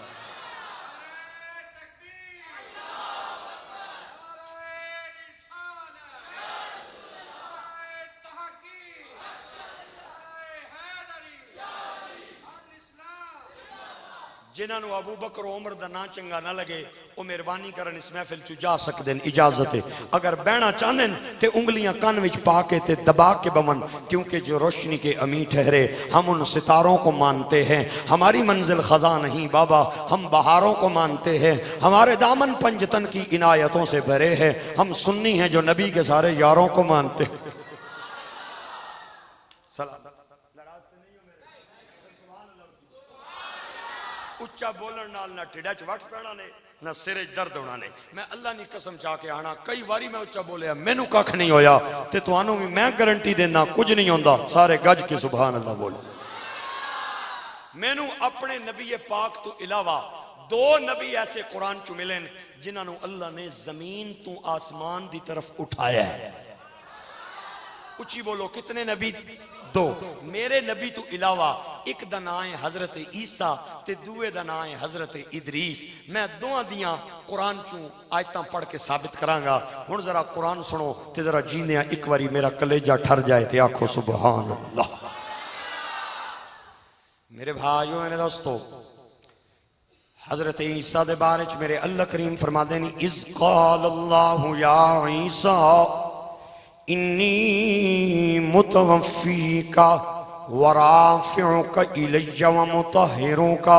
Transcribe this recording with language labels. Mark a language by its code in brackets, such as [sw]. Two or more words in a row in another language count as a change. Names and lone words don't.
[pa] جنہوں ابو بکر و عمر دا نا چنگا نہ لگے وہ مہربانی کرن اس محفل چ جا سکدن، اجازت ہے. اگر بہنا چاندن تے انگلیاں کان وچ پا کے تے دبا کے بمن، [ur] کیونکہ جو روشنی کے امی ٹھہرے ہم ان ستاروں کو مانتے ہیں. ہماری منزل خزاں نہیں بابا، ہم بہاروں کو مانتے ہیں. ہمارے دامن پنجتن کی عنایتوں سے بھرے ہیں. ہم سنی ہیں جو نبی کے سارے یاروں کو مانتے ہیں. [pa] اچھا بولن نال نہ ٹھڈا چ وٹ پینا نے نہ سرے درد ہونا نے. میں اللہ نی قسم چاہ کے آنا کئی واری میں اچھا بولیا مینوں ککھ نہیں ہویا تے تانوں بھی میں گارنٹی دینا کچھ نہیں ہوندا. سارے گج کے [ar] سبحان اللہ [pa] بولو. مینوں اپنے نبی پاک تو علاوہ دو نبی ایسے قرآن چ ملن جنہاں نو اللہ نے زمین تو آسمان دی طرف اٹھایا ہے. اچھی بولو کتنے نبی؟ دو. میرے نبی تو علاوہ ایک دا نام ہے حضرت عیسیٰ تے دوے دا نام ہے حضرت ادریس. میں دوہاں دیاں قرآن چوں آیتاں پڑھ کے ثابت کرانگا. ہن ذرا قرآن سنو تے ذرا جینے ایک واری میرا کلیجہ ٹھر جائے تے آکھو [ar] سبحان اللہ. [pa] میرے بھائیوں میرے دوستو، حضرت عیسیٰ دے بارے چ میرے اللہ کریم فرما دینی [ar] اذ قال اللہ یا عیسیٰ انی متوفیکا ورافعک الی ومطہروکا.